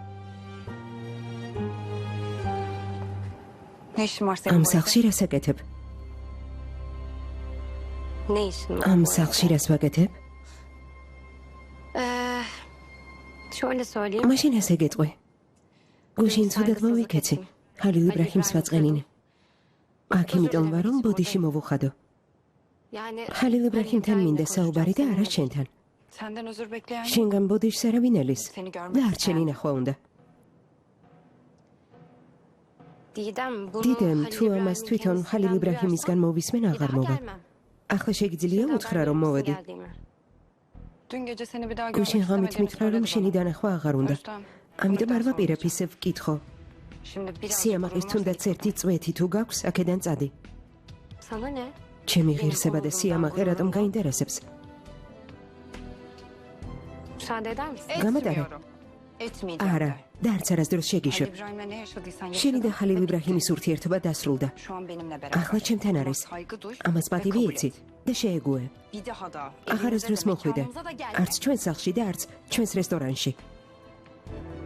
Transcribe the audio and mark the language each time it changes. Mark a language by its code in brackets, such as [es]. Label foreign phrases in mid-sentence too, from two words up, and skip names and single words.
[tr] Ne işin var [ka] ამ [tr] senin burada? [ka] სახლში რას აკეთებ? [tr] Ne işin var? [ka] ამ სახლში რას ვაკეთებ? [tr] Şöyle söyleyeyim. [ka] მაშინ ასე გეტყვი. გუშინ ცუდად მოვიქეცი. ხალილ იბრაჰიმს ვაწყენინე. აქ იმიტომ ვარ, რომ ბოდიში მოვუხადო. [tr] Yani [ka] ხალილ იბრაჰიმთან მინდა საუბარი და არა შენთან. [tr] Senden özür bekleyen [ka] შენგან ბოდიშს არავინ ელის. და არ შენი ნახვა უნდა. [tr] Didem, bunu [ka] დიდემ, [tr] Halil [ka] თუ ამას [tr] İbrahim'in [ka] თვითონ ხალილ [tr] kendisinden [ka] იბრაჰიმისგან [tr] duyarsan, [ka] მოვისმენ [tr] bir [ka] აღარ [tr] daha [ka] მოვა. [tr] gelmem. [ka] ახლა შეგიძლია უთხრა რომ [tr] Senden [ka] მოვედი. [tr] geldiğimi. dün gece seni bir daha görmek [ka] გუშინ ღამით [tr] istemediğini [ka] მითხრა რომ [tr] söyledi [ka] შენი [tr] bana. [ka] დანახვა აღარ უნდა. ამიტომ არ ვაპირებ ისევ ვკითხო. [tr] Şimdi biraz [ka] სიამაყის თუნდაც ერთი წვეთი თუ გაქვს, აქედან წადი. [tr] Sana ne? [ka] ჩემი ღირსება და სიამაყე რატომ გაინტერესებს? [tr] Müsaade eder misin? [ka] გამატარე. [tr] Etmeyeceğim. [ka] არა, და არც არასდროს [tr] Halil [ka] შეგიშვებ. [tr] İbrahim'le ne yaşadıysan [ka] შენი და [tr] yaşadın. [ka] ხალილ იბრაჰიმის ურთიერთობა დასრულდა. [tr] Şu an benimle beraber. [ka] ახლა ჩემთან არის. [tr] Saygı duy [ka] ამას [tr] ve [ka] პატივი [tr] kabul [ka] იცი [tr] et. [ka] და შეეგუე. [tr] Bir daha da [ka] აღარასდროს [tr] evimize de [ka] მოხვიდე. [tr] mekanımıza da gelme. [ka] არც ჩვენ სახლში და არც ჩვენს რესტორანში.